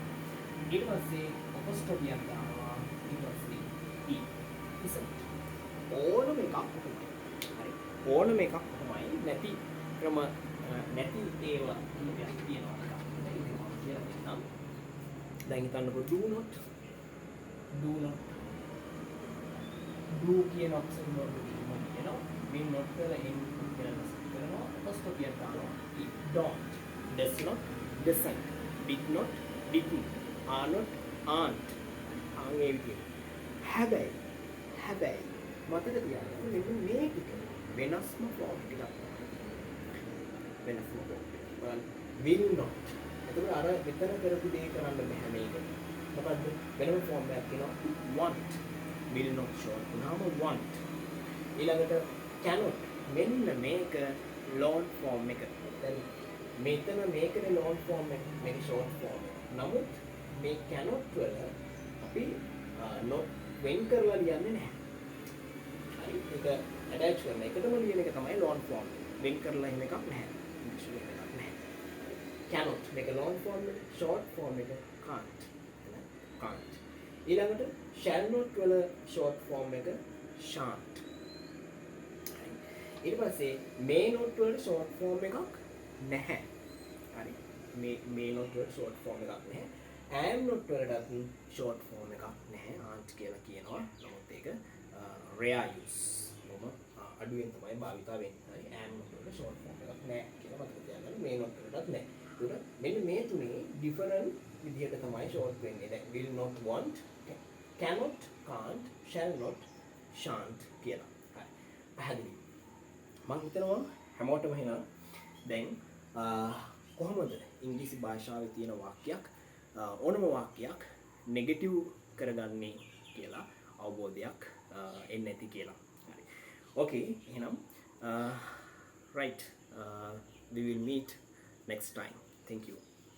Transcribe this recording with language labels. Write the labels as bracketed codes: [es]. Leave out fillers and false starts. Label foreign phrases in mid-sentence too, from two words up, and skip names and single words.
[si] ඊට පස්සේ apostrophe එකක් දානවා. ඊට පස්සේ e. ඉතින් ඕනම එකක් කොහොමද? හරි. ඕනම එකක් කොහොමයි නැති ක්‍රම නැති ඒවා කිහිපයක් තියෙනවා. ඒක මම කියලා දෙන්නම්. දැන් හිතන්නකෝ [en] do not do [si] කියන option වල තියෙනවා. මේ not වල n කියලා කරනවා. apostrophe එකක් දානවා. [en] don't, does not, doesn't, did not, didn't, are not, aren't. [si] ආන්ගේ විදියට. හැබැයි මතක තියාගන්න මෙන්න මේ ටික වෙනස්ම ෆෝම් ටිකක්. වෙනස්ම ෆෝම්. බලන්න [en] will not. [si] එතකොට අර විතර කරපු දේ කරන්න බෑ මේක. මොකද්ද? වෙනම ෆෝම් එකක් තියෙනවා want. [en] will not short [si] වුණාම want. ඊළඟට cannot. මෙන්න මේක [en] long form [si] එක. දැන් මෙතන මේකනේ [en] long form [si] එක. මේක [en] short form [si] එක. නමුත් මේ cannot වල අපි not වෙන් කරලා ලියන්නේ නැහැ. ඒක attach කරන එකටම ලියන එක තමයි [en] long form. [si] වෙන් කරලා එහෙම එකක් නැහැ. ඉංග්‍රීසි එකක් නැහැ. cannot මේක [en] long form [si] එක, [en] short form [si] එක can't. can't. ඊළඟට [en] shall not [si] වල [en] short form [si] එක shan't. ඊට පස්සේ [en] may not [si] වල [en] short form [si] එකක් නැහැ. හරි. [en] may not [si] වල [en] short form [si] එකක් නැහැ. [en] am not [si] වලට [en] short form [si] එකක් නැහැ. aren't කියලා කියනවා. නමුත් ඒක [en] rare use. [si] අඩුවෙන් තමයි භාවිතා වෙන්නේ. හරි. [en] am not [si] වල [en] short form [si] එකක් නැහැ කියලා මතක තියාගන්න. [en] may not [si] වලටත් නැහැ. ඒක මෙන්න මේ තුනේ different විදිහට තමයි short වෙන්නේ. දැන් [en] will not want, cannot, can't, shall not, shan't [si] කියලා. හරි. පැහැදිලි. මම හිතනවා හැමෝටම එහෙනම් දැන් කොහොමද ඉංග්‍රීසි භාෂාවේ තියෙන වාක්‍යයක් ඕනම වාක්‍යයක් නෙගටිව් කරගන්නේ කියලා අවබෝධයක් එන්නේ නැති කියලා. [en] හරි. Okay එහෙනම් right we will meet next time. Thank you.